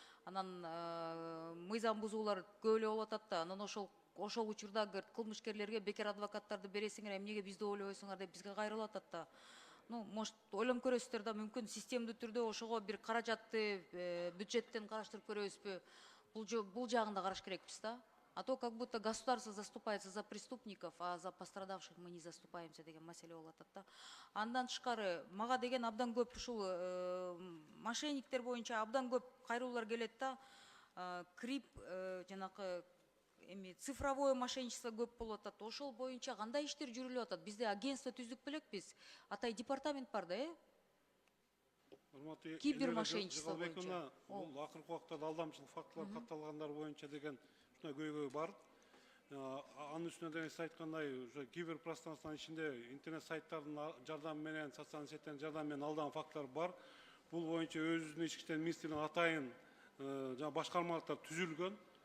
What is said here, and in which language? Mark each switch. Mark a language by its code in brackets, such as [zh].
[ky] Анан мыйзам бузуулар көп эле болуп атат да. Анан ошол учурда кылмышкерлерге бекер адвокаттарды бересиңер, эмнеге бизди ойлобойсуңар деп бизге кайрылып атат да. [ru] Может, [ky] ойлонуп көрөсүздөр да, мүмкүн системдүү түрдө ошого бир каражатты бюджеттен караштырып көрөбүзбү? Бул жагын да караш керекпиз да. [ru] А то как будто государство заступается за преступников, а за пострадавших мы не заступаемся [ky] деген маселе болуп атат да. Андан тышкары мага деген абдан көп ушул мошенниктер боюнча абдан көп кайрылуулар келет да. Крип жанакы [ru] цифровое мошенничество [ky] көп болуп атат. Ошол боюнча кандай иштер жүрүлүп атат? Бизде агентство түздүк белекпиз. Атай департамент бар да, Кибермошенничество боюнча. Бул акыркы убакта алдамчылык фактылар катталгандар боюнча деген ушундай көйгөй бар. Анын үстүнө деген сиз айткандай, ошо киберпространствонун ичинде интернет сайттардын жардамы менен, социалдык сеттердин жардамы менен алдаган фактылар бар. Бул боюнча өзүбүздүн ички иштер министрлигинин атайын башкармалыктар түзүлгөн.